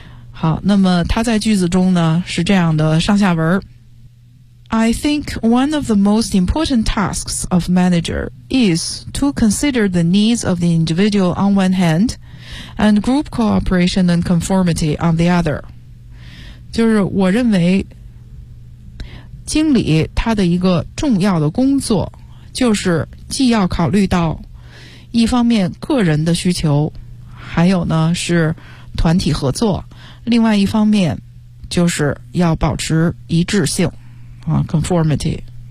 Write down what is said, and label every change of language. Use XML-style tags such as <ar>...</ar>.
<zh>好，那么它在句子中呢是这样的上下文。</zh> <en>I think one of the most important tasks of manager is to consider the needs of the individual on one hand and group cooperation and conformity on the other.</en> <zh>就是我认为经理他的一个重要的工作就是既要考虑到一方面个人的需求，还有呢是团体合作，另外一方面就是要保持一致性啊 conformity。</zh>